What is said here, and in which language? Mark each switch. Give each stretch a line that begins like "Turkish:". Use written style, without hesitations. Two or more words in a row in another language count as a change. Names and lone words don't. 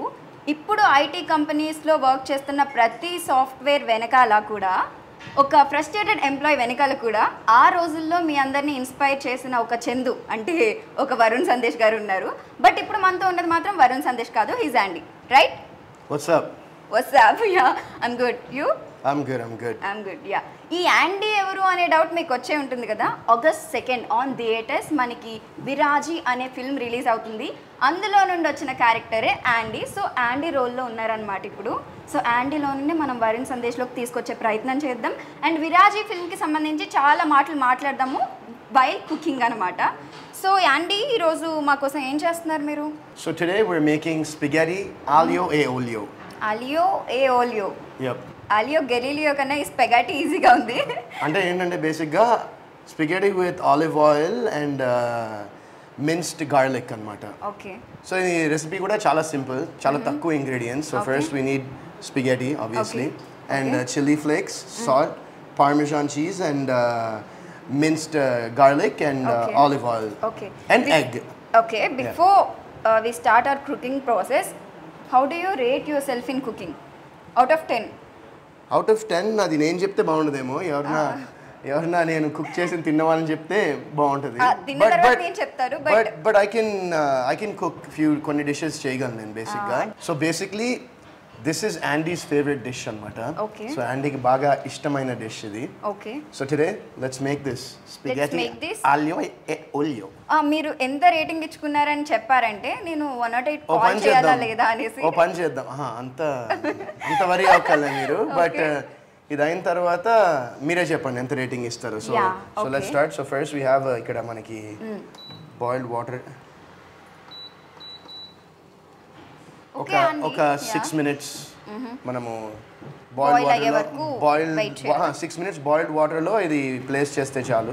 Telugu: ఇప్పుడు
English: IT companiesలో
Telugu: వర్క్ చేస్తున్న ప్రతి సాఫ్ట్వేర్ వెనకాల కూడా ఒక
English: frustrated employee
Telugu: వెనకాల కూడా ఆ రోజుల్లో మీ అందరినీ ఇన్స్పైర్ చేసిన ఒక చందు అంటే ఒక వరుణ్ సందేశ్ గారు ఉన్నారు. బట్ ఇప్పుడు మనతో ఉన్నది మాత్రం వరుణ్ సందేశ్ కాదు, హీజ్ యాండీ,
English: రైట్? What's up? Ya, I'm good. You? I'm good. యా.
Telugu: ఈ యాండీ ఎవరు అనే డౌట్ మీకు వచ్చే ఉంటుంది కదా.
English: August 2nd on theaters
Telugu: మనకి విరాజీ అనే
English: film release
Telugu: అవుతుంది. అందులో నుండి వచ్చిన క్యారెక్టరే యాండీ. సో యాండీ రోల్లో ఉన్నారనమాట ఇప్పుడు. సో యాండీలో నుండి మనం వరుణ్ సందేశ్లోకి తీసుకొచ్చే ప్రయత్నం చేద్దాం. అండ్ విరాజీ ఫిల్మ్కి సంబంధించి చాలా మాటలు మాట్లాడదాము
English: while cooking
Telugu: అనమాట. సో యాండీ ఈరోజు మా కోసం ఏం చేస్తున్నారు మీరు?
English: So today we're making spaghetti
Italian: aglio e olio. Aglio e olio.
English: Yep.
Telugu: ఆలియో గెలీలియో కన్నా ఈ స్పెగటీ ఈజీగా ఉంది. అంటే ఏంటంటే
English: basically spaghetti with olive oil and minced garlic
Telugu: అనమాట.
English: ఓకే.
Telugu: సో ఈ రెసిపీ కూడా చాలా సింపుల్, చాలా తక్కువ ఇంగ్రీడియంట్స్.
English: So first we need spaghetti obviously and chilli flakes, salt, Parmesan cheese and minced garlic and olive oil. Okay. And egg. Okay. Before we start our cooking process, how do you rate yourself in cooking? Out of 10? Out of 10
Telugu: అది నేను చెప్తే బాగుండదేమో. ఎవరన్నా నేను కుక్ చేసి తిన్నవాళ్ళని చెప్తే బాగుంటుంది.
English: But I can cook
Telugu: కొన్ని డిషెస్ చేయగలను నేను బేసిక్గా.
English: So basically this is Andy's favorite dish అనమాట.
Telugu: సో యాండీకి బాగా ఇష్టమైన డిష్ ఇది.
English: So today let's make this spaghetti
Italian: aglio e olio.
Telugu: మీరు ఎంత రేటింగ్ ఇచ్చుకున్నారని చెప్పారంటే నేను 108 కాల్ చేయాలా లేదా అనేసి. ఓ పని చేద్దాం. అంత వరీ అవ్వకలే మీరు. బట్ ఇది అయిన తర్వాత మీరే చెప్పండి ఎంత రేటింగ్ ఇస్తారు.
English: So let's start. So first we have
Telugu: ఇక్కడ మనకి
English: boiled water
Telugu: ఒక 6 minutes మనము బాయిల్డ్ 6 minutes
English: boiled waterలో
Telugu: ఇది ప్లేస్ చేస్తే చాలు.